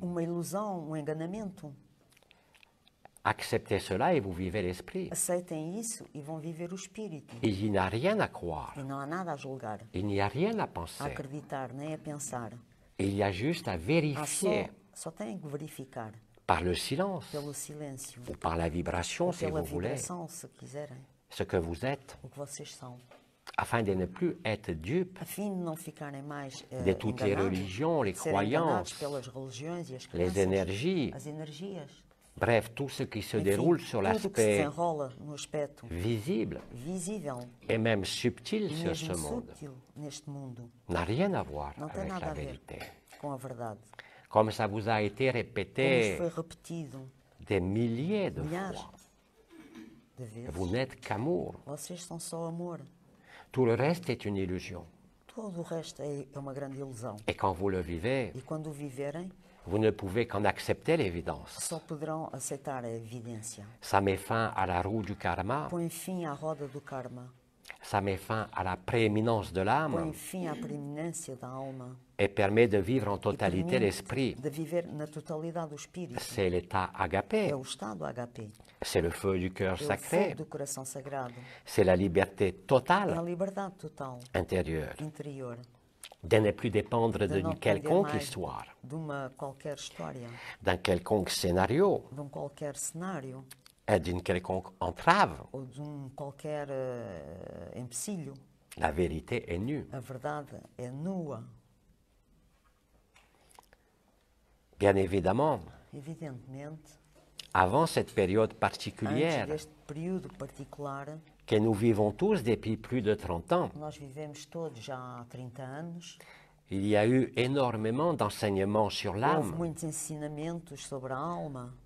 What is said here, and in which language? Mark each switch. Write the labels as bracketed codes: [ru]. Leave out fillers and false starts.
[pt] uma ilusão, um enganamento. [fr] Acceptez cela et vous vivez l'esprit. [pt] Aceitem isso e vão viver o espírito. [fr] Il n'y a rien à croire, [pt] E não há nada a julgar, [fr] il n'y a rien à [pt] a [fr] penser. [pt] acreditar, nem a pensar. [fr] Il y a juste à [pt] Há [fr] vérifier [pt] só têm que verificar [fr] par le silence [pt] pelo silêncio, [fr] ou par la vibration, [pt] ou [fr] si [pt] pela [fr] vous voulez, [pt] vibração, se quiserem, [fr] ce que vous êtes, [pt] o que vocês são, [fr] afin de ne plus être dupe [pt] a fim de não ficarem mais [fr] de toutes les [pt] enganados, [fr] religions, les [pt] de serem enganados [fr] croyances, [pt] pelas religiões e as [fr] les [pt] crenças, [fr] énergies, [pt] as energias. [fr] bref, tout ce qui se [pt] Enfim, [fr] déroule sur [pt] tudo que se [fr] l'aspect [pt] desenrola no aspecto [fr] visible [pt] visível [fr] et même subtil [pt] e [fr] sur ce [pt] mesmo [fr] monde [pt] subtil neste mundo [fr] n'a rien à voir [pt] não tem [fr] avec [pt] nada [fr] la [pt] a ver [fr] vérité. [pt] com a verdade. [fr] Comme ça vous a été [pt] Como isto [fr] répété [pt] foi repetido [fr] des milliers de [pt] milhares [fr] fois, [pt] de vezes. [fr] vous n'êtes qu'amour. [pt] Vocês são só amor. [fr] Tout le reste est une illusion. [pt] Todo o resto é uma grande ilusão. [fr] Et quand vous le vivez, [pt] E quando o viverem, [fr] vous ne pouvez qu'en accepter l'évidence. [pt] só poderão aceitar a evidência. [fr] Ça met fin à la roue du karma, [pt] Põe fim à roda do karma. [fr] ça met fin à la prééminence de l'âme [pt] Põe fim à preeminência da alma. [fr] et permet de vivre en [pt] E [fr] totalité [pt] permite [fr] l'esprit. [pt] de viver na totalidade do espírito. [fr] C'est l'état agapé, [pt] É o estado HP. [fr] c'est le feu du cœur [pt] É o [fr] sacré, [pt] fogo do coração sagrado. [fr] c'est la liberté [pt] É a [fr] totale [pt] liberdade total, [fr] intérieure, [pt] interior. [fr] de ne plus dépendre [pt] De não [fr] d'une [pt] depender [fr] quelconque [pt] mais [fr] histoire, [pt] de uma qualquer história, [fr] d'un quelconque scénario [pt] de um qualquer cenário [fr] et d'une quelconque entrave. [pt] ou de um qualquer empecilho. [fr] La vérité est nue. [pt] A verdade é nua. [fr] Bien évidemment, [pt] Evidentemente, [fr] avant cette période [pt] antes [fr] particulière [pt] deste período particular, [fr] que nous vivons tous depuis plus de 30 ans, [pt] nós vivemos todos já há 30 anos, [fr] il y a eu énormément d'enseignements sur [pt] houve [fr] l'âme, [pt] muitos ensinamentos sobre a alma,